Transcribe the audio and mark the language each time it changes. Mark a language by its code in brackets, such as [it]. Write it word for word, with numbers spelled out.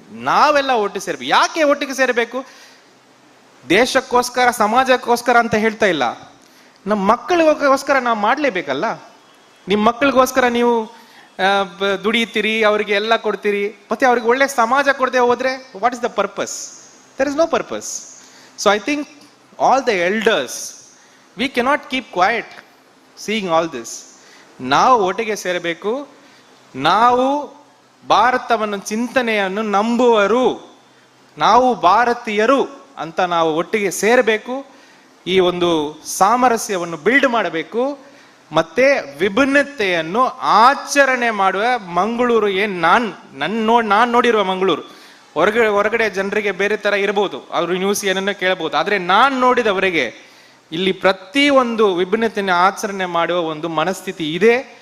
[kn] ನಾವೆಲ್ಲ ಒಟ್ಟು ಸೇರ್ಬೇಕು. ಯಾಕೆ ಒಟ್ಟಿಗೆ ಸೇರಬೇಕು? ದೇಶಕ್ಕೋಸ್ಕರ, ಸಮಾಜಕ್ಕೋಸ್ಕರ ಅಂತ ಹೇಳ್ತಾ ಇಲ್ಲ, ನಮ್ಮ ಮಕ್ಕಳಿಗೋಸ್ಕರ ನಾವು ಮಾಡಲೇಬೇಕಲ್ಲ. ನಿಮ್ಮ ಮಕ್ಕಳಿಗೋಸ್ಕರ ನೀವು ದುಡಿತೀರಿ, ಅವರಿಗೆ ಎಲ್ಲ ಕೊಡ್ತೀರಿ, ಮತ್ತೆ ಅವ್ರಿಗೆ ಒಳ್ಳೆ ಸಮಾಜ ಕೊಡದೆ ಹೋದ್ರೆ [en] What is the purpose? There is no purpose. So I think all the elders, we cannot keep quiet seeing all this. [kn] ನಾವು ಒಟ್ಟಿಗೆ ಸೇರಬೇಕು. ನಾವು ಭಾರತವನ್ನು ಚಿಂತನೆಯನ್ನು ನಂಬುವರು, ನಾವು ಭಾರತೀಯರು ಅಂತ ನಾವು ಒಟ್ಟಿಗೆ ಸೇರಬೇಕು. ಈ ಒಂದು ಸಾಮರಸ್ಯವನ್ನು ಬಿಲ್ಡ್ ಮಾಡಬೇಕು. ಮತ್ತೆ ವಿಭಿನ್ನತೆಯನ್ನು ಆಚರಣೆ ಮಾಡುವ ಮಂಗಳೂರು, ಏನ್ ನಾನ್ ನನ್ ನೋಡ್ ನಾನ್ ನೋಡಿರುವ ಮಂಗಳೂರು, ಹೊರಗಡೆ ಹೊರಗಡೆ ಜನರಿಗೆ ಬೇರೆ ತರ ಇರಬಹುದು, ಅವರು ನ್ಯೂಸ್ ಏನನ್ನ ಕೇಳಬಹುದು, ಆದ್ರೆ ನಾನ್ ನೋಡಿದವರಿಗೆ ಇಲ್ಲಿ ಪ್ರತಿ ಒಂದು ವಿಭಿನ್ನತೆಯನ್ನು ಆಚರಣೆ ಮಾಡುವ ಒಂದು ಮನಸ್ಥಿತಿ ಇದೆ.